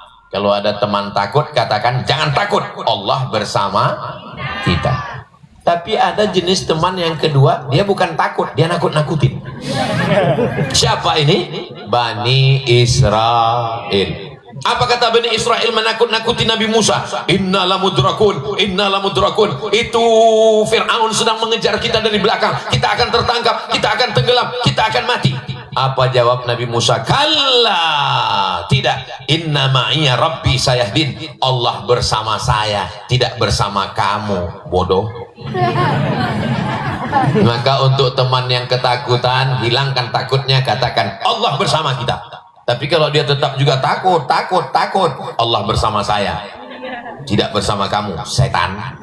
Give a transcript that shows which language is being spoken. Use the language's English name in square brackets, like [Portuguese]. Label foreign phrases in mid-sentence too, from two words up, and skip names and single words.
[Indonesian] Kalau ada teman takut, katakan jangan takut, Allah bersama kita. Tapi ada jenis teman yang kedua, dia bukan takut, dia nakut-nakutin. Siapa ini? Bani Israel. Apa kata Bani Israel menakut-nakuti Nabi Musa? [Arabic] إنا لمدركون، إنا لمدركون. [Indonesian] Itu Fir'aun sedang mengejar kita dari belakang. Kita akan tertangkap, kita akan tenggelam, kita akan mati. Apa jawab Nabi Musa? Kalla, tidak. [Arabic] إن معي ربي سيهدين. [Indonesian] Allah bersama saya, tidak bersama kamu, bodoh. Maka untuk teman yang ketakutan, hilangkan takutnya, katakan Allah bersama kita. Tapi kalau dia tetap juga takut, Allah bersama saya, tidak bersama kamu, setan.